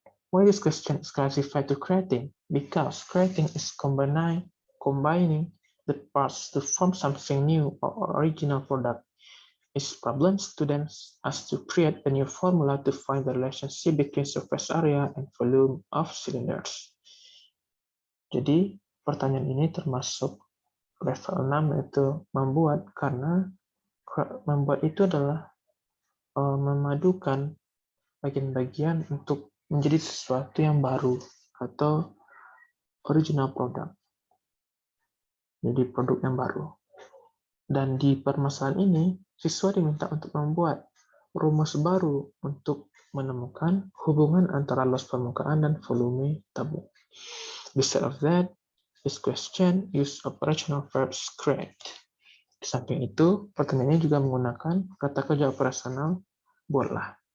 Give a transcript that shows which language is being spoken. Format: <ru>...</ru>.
<en>Why this question is classified to creating? Because creating is combining the parts to form something new or original product. Its problem students as to create a new formula to find the relationship between surface area and volume of cylinders.</en> <id>Jadi, pertanyaan ini termasuk level 6, yaitu membuat, karena membuat itu adalah memadukan bagian-bagian untuk menjadi sesuatu yang baru atau</id> <en>original product.</en> <id>Jadi produk yang baru. Dan di permasalahan ini, siswa diminta untuk membuat rumus baru untuk menemukan hubungan antara luas permukaan dan volume tabung.</id> <en>Besides of that, this question use operational verbs create.</en> <id>Di samping itu, pertanyaannya juga menggunakan kata kerja operasional buatlah.</id>